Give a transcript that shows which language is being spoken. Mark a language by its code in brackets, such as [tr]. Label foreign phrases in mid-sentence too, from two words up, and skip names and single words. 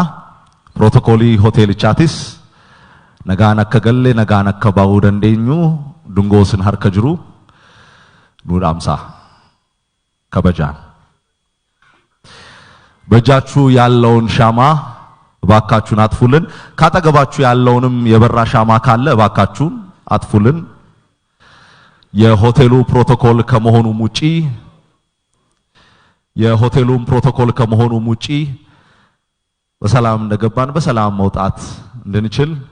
[om] Prootokoolii hoteelichaatis nagaan akka galle nagaan akka baahuu dandeenyu dungoo sin harka jiru nu dhaamsaa kabajaan. [am] በእጃችሁ ያለውን ሻማ እባካችሁን አጥፉልን። ካጠገባችሁ ያለውንም የበራ ሻማ ካለ እባካችሁን አጥፉልን። የሆቴሉ ፕሮቶኮል ከመሆኑ ውጪ በሰላም እንደገባን በሰላም መውጣት እንድንችል